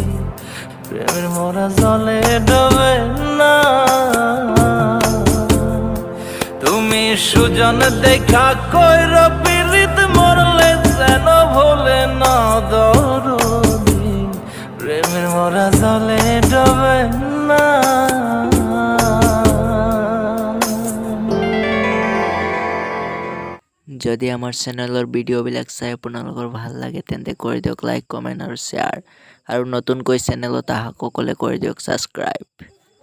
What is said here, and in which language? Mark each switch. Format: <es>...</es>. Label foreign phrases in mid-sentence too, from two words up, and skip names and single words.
<bn>প্রেমের মোরা জলে ডবে না, তুমি সুজন দেখা কইর পীড়িত মরলে যেন ভোলে না দরদি। প্রেমের মোরা জলে ডবে না।</bn> <as>যদি আমার চ্যানেলৰ ভিডিঅ'বিলাক চাই আপোনালোকৰ ভাল লাগে তেন্তে কৰি দিয়ক</as> <en>like, comment</en> <as>আৰু শ্বেয়াৰ, আৰু নতুনকৈ চেনেলত অহা সকলে কৰি দিয়ক ছাবস্ক্ৰাইব।</as>